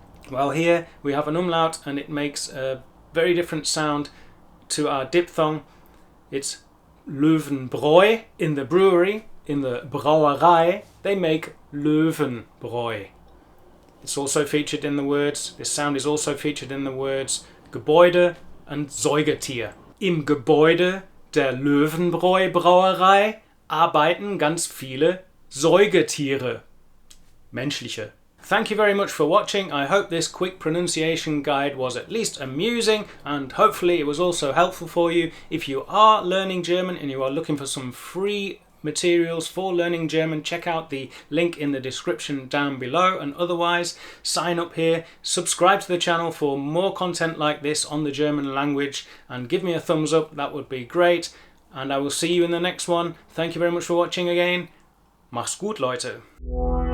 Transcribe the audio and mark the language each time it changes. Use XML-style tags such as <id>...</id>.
<en>Well, here we have an umlaut and it makes a very different sound to our diphthong. It's Löwenbräu. In the brewery, in the Brauerei, they make Löwenbräu. It's also featured in the words, this sound is also featured in the words Gebäude and Säugetier.</en> <de>Im Gebäude der Löwenbräu Brauerei arbeiten ganz viele Säugetiere. Menschliche.</de> <en>Thank you very much for watching. I hope this quick pronunciation guide was at least amusing and hopefully it was also helpful for you. If you are learning German and you are looking for some free materials for learning German, check out the link in the description down below, and otherwise sign up here, subscribe to the channel for more content like this on the German language, and give me a thumbs up, that would be great, and I will see you in the next one. Thank you very much for watching again.</en> <de>Mach's gut, Leute.</de>